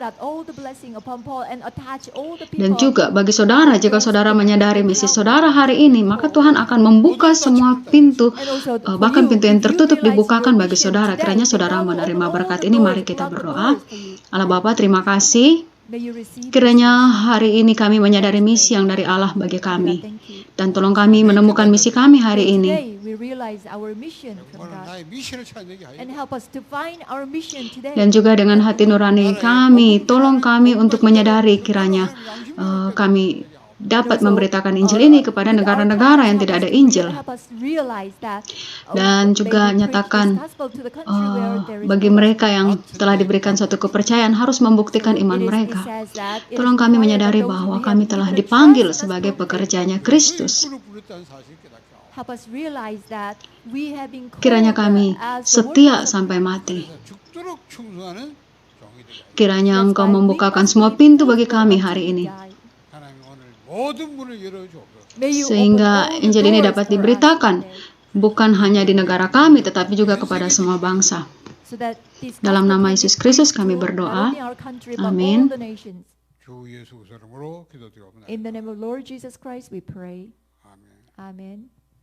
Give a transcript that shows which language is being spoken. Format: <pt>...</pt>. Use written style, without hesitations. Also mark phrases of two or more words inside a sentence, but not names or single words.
<id>Dan juga bagi saudara, jika saudara menyadari misi saudara hari ini, maka Tuhan akan membuka semua pintu, bahkan pintu yang tertutup dibukakan bagi saudara. Kiranya saudara menerima berkat ini. Mari kita berdoa. Allah Bapa, terima kasih. Kiranya hari ini kami menyadari misi yang dari Allah bagi kami. Dan tolong kami menemukan misi kami hari ini.</id> <ko>나의 미션을 찾는 게 아니라</ko> <id>Dan juga dengan hati nurani kami, tolong kami untuk menyadari kiranya kami dapat memberitakan Injil ini kepada negara-negara yang tidak ada Injil. Dan juga nyatakan bagi mereka yang telah diberikan suatu kepercayaan harus membuktikan iman mereka. Tolong kami menyadari bahwa kami telah dipanggil sebagai pekerjanya Kristus.</id> <ko>부르셨다는 사실 깨닫게 하고</ko> <id>Kiranya kami setia sampai mati.</id> <ko>죽도록 충성하는 종이 되게</ko> <id>Kiranya Engkau membukakan semua pintu bagi kami hari ini,</id> <ko>하나님 오늘 모든 문을 열어주옵소서.</ko> <id>sehingga Injil ini dapat diberitakan bukan hanya di negara kami, tetapi juga kepada semua bangsa. Dalam nama Yesus Kristus kami berdoa. Amin.</id> <ko>주 예수 그리스도 이름으로 기도드리옵나이다.</ko> <en>In the name of Lord Jesus Christ we pray.</en> <ko>아멘.</ko> <en>Amen.</en>